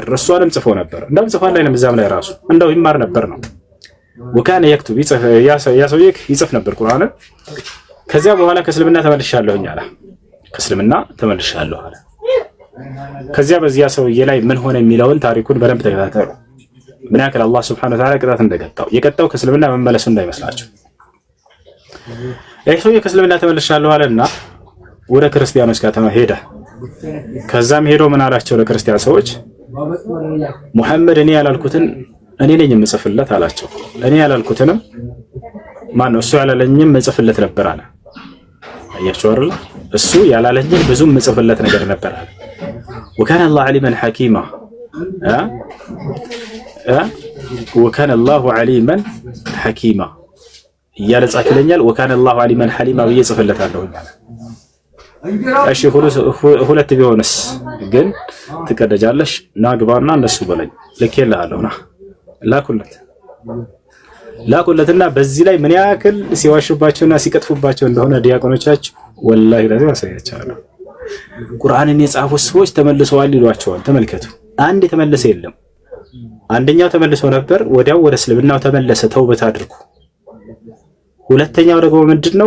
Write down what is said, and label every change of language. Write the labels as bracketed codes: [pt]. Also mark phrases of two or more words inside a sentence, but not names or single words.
[am] እሷንም ጽፎ ነበር። እንደም ጽፏል ላይ ለምዛም ላይ ራሱ እንደው ይማር ነበር ነው። [ar] وكان يكتب [am] ይጽፍ ነበር ቁርአንን። ከዚያ በኋላ ከእስልምና ተመልሻለሁኝ አለ። ከእስልምና ተመልሻለሁ አለ። ከዚያ በዚያ ሰውዬ ላይ ምን ሆነ የሚለውን ታሪኩን በደንብ ተከታተሉ። ምን ያክል አላህ [ar] سبحانه وتعالى [am] ቅጣት እንደቀጣው የቀጣው ከእስልምና መመለሱ እንዳይመስላችሁ። ይህ ሰውዬ ከእስልምና ተመልሻለሁ አለና ወደ ክርስቲያኖች ጋር ሄደ። ከዛም ሄዶ ምን አላቸው ለክርስቲያን ሰዎች? ሙሐመድ እኔ ያላልኩትን እኔ ነኝ የምጽፍለት አላቸው። እኔ ያላልኩትንም ማን ነው እሱ ያላለኝም መጽፍለት ነበር አለ። አያችሁ አይደል? እሱ ያላለኝን ብዙ መጽፍለት ነገር ነበር አለ። [ar] وكان الله عليما حكيما وكان الله عليما حكيما [am] እያለ ጻፍልኛል። [ar] وكان الله عليما حليما [am] ብዬ ጽፍለታለሁ አለ። እሺ ሁለት ቢሆንስ ግን ትቀደጃለሽ? ና ግባና እነሱ በለኝ ልኬልሃለሁ ና ላኩለትና በዚህ ላይ ምን ያክል ሲዋሹባቸውና ሲቀጥፉባቸው እንደሆነ ዲያቆኖቻችሁ ወላሂ ለዚህ ያሳያቸዋል። ቁርአንን የጻፉ ሰዎች ተመልሰዋል ይሏቸዋል። ተመልከቱ፣ አንድ የተመለሰ የለም። አንደኛው ተመልሶ ነበር፣ ወዲያው ወደ እስልምናው ተመለሰ፣ ተውበት አድርጉ። ሁለተኛው ደግሞ ምንድነው?